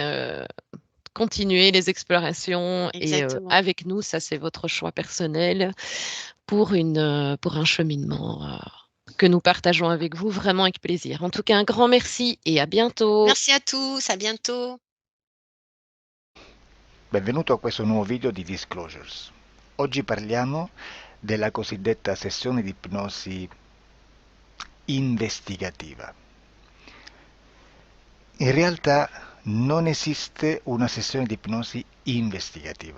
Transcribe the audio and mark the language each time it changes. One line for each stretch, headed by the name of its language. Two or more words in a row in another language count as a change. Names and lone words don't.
French: continuer les explorations et Exactement. avec nous, ça c'est votre choix personnel pour un cheminement, que nous partageons avec vous vraiment avec plaisir. En tout cas, un grand merci et à bientôt. Merci à tous, à bientôt.
Italian: Benvenuto a questo nuovo video di Disclosures. Oggi parliamo della cosiddetta sessione di ipnosi investigativa. In realtà non esiste una sessione di ipnosi investigativa.